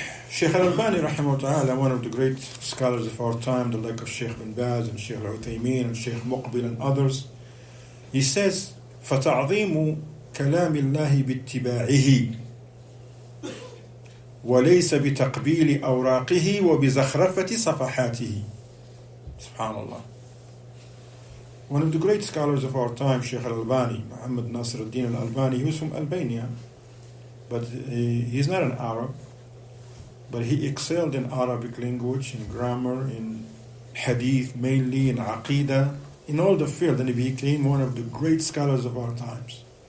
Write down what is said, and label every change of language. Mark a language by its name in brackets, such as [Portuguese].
[English] Shaykh al-Albani rahimahullah, one of the great scholars of our time, the like of Shaykh bin Baz and Shaykh al-Uthaymeen and Shaykh Muqbil and others, he says, [Arabic] فَتَعْظِيمُ كَلَامِ اللَّهِ بِاتِّبَاعِهِ وليس بتقبيل أوراقه وبزخرفة صفحاته. Subhanallah. [English] One of the great scholars of our time, Sheikh Al-Albani, Muhammad Nasir al-Din al-Albani, he was from Albania, but he's not an Arab, but he excelled in Arabic language, in grammar, in hadith, mainly in aqidah, in all the field, and he became one of the great scholars of our times.